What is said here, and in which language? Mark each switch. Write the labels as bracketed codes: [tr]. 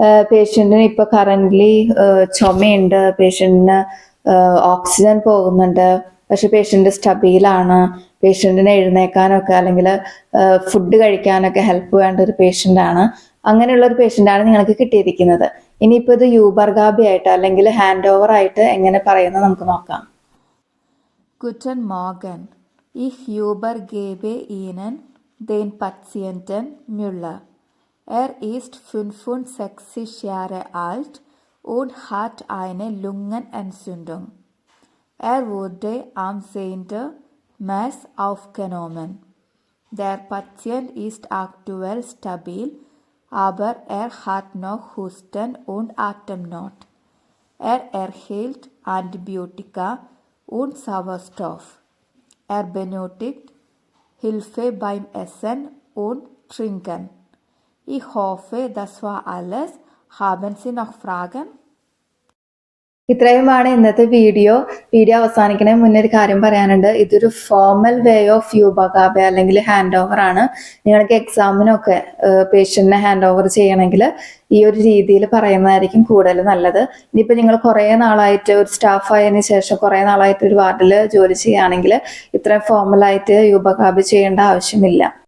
[ml] പേഷ്യന്റിന് ഇപ്പൊ currently ചുമയുണ്ട്, പേഷ്യന്റിന് oxygen പോകുന്നുണ്ട്, പക്ഷെ പേഷ്യന്റ് സ്റ്റബീലാണ്, പേഷ്യന്റിനെ എഴുന്നേക്കാനൊക്കെ അല്ലെങ്കിൽ ഫുഡ് കഴിക്കാനൊക്കെ ഹെൽപ്പ് വേണ്ട ഒരു പേഷ്യന്റ് ആണ്. അങ്ങനെയുള്ള ഒരു പേഷ്യന്റ് ആണ് നിങ്ങൾക്ക് കിട്ടിയിരിക്കുന്നത്. ഇനിയിപ്പോൾ ഇത് യൂബർ ഗാബെ ആയിട്ട് അല്ലെങ്കിൽ ഹാൻഡ് ഓവർ ആയിട്ട് എങ്ങനെ പറയുന്നത് നമുക്ക് നോക്കാം. [de] Guten Morgen, ich übergebe Ihnen den Patienten Müller. Er ist 65 Jahre alt und hat eine Lungenentzündung. Er wurde am 10. März aufgenommen. Der Patient ist aktuell stabil, aber er hat noch Husten und Atemnot. Er erhält Antibiotika und Sauerstoff. Er benötigt Hilfe beim Essen und Trinken. Ich hoffe, das war alles. Haben Sie noch Fragen? [ml] ഇത്രയുമാണ് ഇന്നത്തെ video. Video അവസാനിക്കുന്നതിന് മുന്നേ ഒരു കാര്യം പറയാനുണ്ട്. ഇതൊരു [en] formal way of [ml] യൂബകാബെ അല്ലെങ്കിൽ hand over ആണ്. നിങ്ങൾക്ക് എക്സാമിനൊക്കെ പേഷ്യന്റിനെ ഹാൻഡ് ഓവർ ചെയ്യണമെങ്കിൽ ഈ ഒരു രീതിയിൽ പറയുന്നതായിരിക്കും കൂടുതൽ നല്ലത്. ഇനിയിപ്പോൾ നിങ്ങൾ കുറേ നാളായിട്ട് ഒരു സ്റ്റാഫ് ആയതിനു ശേഷം കുറേ നാളായിട്ട് ഒരു വാർഡിൽ ജോലി ചെയ്യുകയാണെങ്കിൽ ഇത്രയും ഫോർമലായിട്ട് യൂബകാബെ ചെയ്യേണ്ട ആവശ്യമില്ല.